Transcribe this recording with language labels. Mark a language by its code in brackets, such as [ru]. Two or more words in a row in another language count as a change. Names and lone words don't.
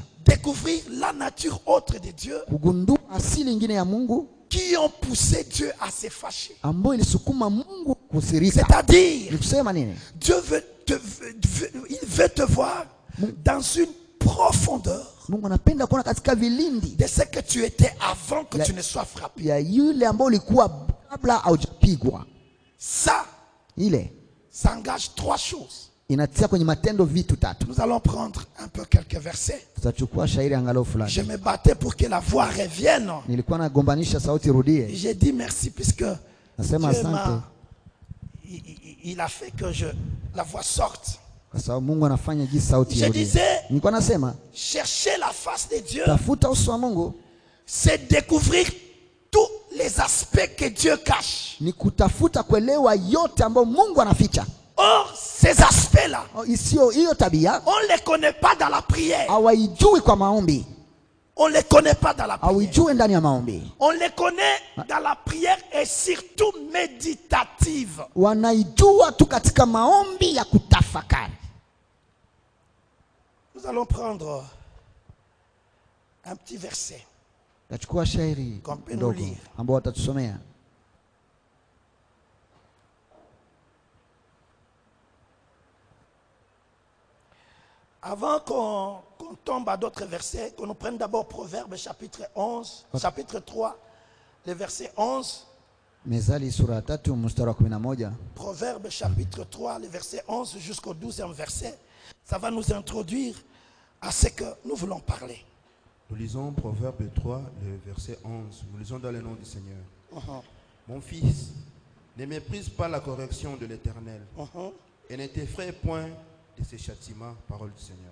[fr] Découvrir la nature autre de Dieu. [sw] Kugundua asili ingine ya Mungu [fr] qui ont poussé Dieu à se fâcher. [sw] Ambayo ilisukuma Mungu kusirika. [fr] C'est-à-dire [sw] nikusema nini? [fr] Dieu il veut te voir dans une profondeur [sw] Mungu anapenda kuona katika vilindi [fr] de ce que tu étais avant que tu ne sois frappé. [sw] Ya yule ambao ulikuwa kabla haujapigwa. [fr] Ça engage trois choses. [sw] Inatia kwenye matendo vitu tatu. [fr] Nous allons prendre un peu quelques versets. [sw] Tutachukua shairi angalau fulani. [fr] Je me battais pour que la voix revienne. [sw] Nilikuwa nagombanisha sauti irudie. [fr] J'ai dit merci puisque [sw] nasema asante. [fr] Il a fait que la voix sorte. [sw] Kwa sababu Mungu anafanya jinsi sauti irudie. [fr] Je disais, [sw] nilikuwa nasema [fr] chercher la face de Dieu. [sw] Tafuta uso wa Mungu. [fr] C'est découvrir tous les aspects que Dieu cache. [sw] Ni kutafuta kuelewa yote ambayo Mungu anaficha. [fr] Or, ces aspects-là, [sw] hiyo tabia, [fr] on ne les connaît pas dans la prière. [sw] Hawaijui kwa maombi. [fr] On ne les connaît pas dans la prière. [sw] hawajui ndani ya maombi. [fr] On les connaît dans la prière et surtout méditative. [sw] Wanaijua tu katika maombi ya kutafakari. [fr] Nous allons prendre un petit verset. [sw] Tachukua shairi ndogo ambao watatusomea. [fr] Avant qu'on tombe à d'autres versets, qu'on nous prenne d'abord Proverbes chapitre 11, chapitre 3, le verset 11. [sw] Mezali sura 3 mstari wa 11. [fr] Proverbes chapitre 3, le verset 11 jusqu'au 12e verset. Ça va nous introduire à ce que nous voulons parler. Nous lisons Proverbe 3, le verset 11. Nous lisons dans le nom du Seigneur. Mon fils, ne méprise pas la correction de l'Éternel et ne t'effraie point de ses châtiments, parole du Seigneur.